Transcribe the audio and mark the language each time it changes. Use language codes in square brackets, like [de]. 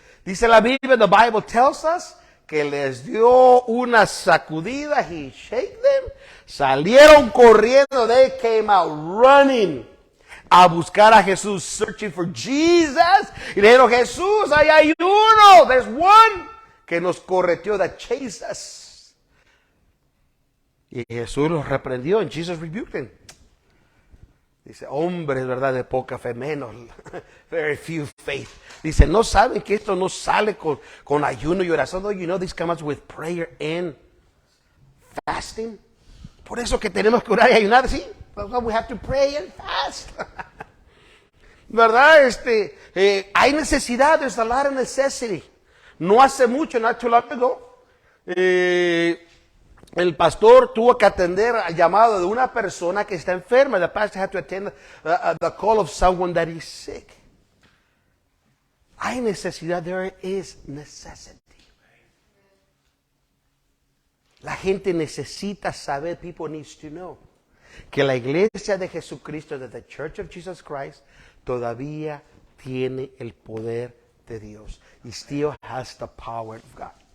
[es] Dice la Biblia, [en] the Bible tells us, [es] que les dio una sacudida, [en] he shake them, [es] salieron corriendo, [en] they came out running [es] a buscar a Jesús, [en] searching for Jesus, [es] y le dijeron, Jesús, ahí hay uno, [en] there's one, [es] que nos correteó, [en] that chased us. [es] Y Jesús los reprendió, [en] and Jesus rebuked them. [es] Dice, hombres, ¿verdad? De poca fe, menos, [en] very few faith. [es] Dice, ¿no saben que esto no sale con ayuno y oración? [en] No, you know this comes with prayer and fasting. [es] Por eso que tenemos que orar y ayunar, ¿sí? [en] We have to pray and fast. ¿Verdad? [es] Hay necesidad, [en] there's a lot of necessity. [es] No hace mucho, [en] not too long ago, [es] el pastor tuvo que atender al llamado de una persona que está enferma. [en] The pastor had to attend the call of someone that is sick. [es] Hay necesidad. [en] There is necessity. [es] La gente necesita saber, [en] people needs to know, [es] que la iglesia de Jesucristo, de [en] the Church of Jesus Christ, [es] todavía tiene el poder de Dios. [en] He still has the power of God.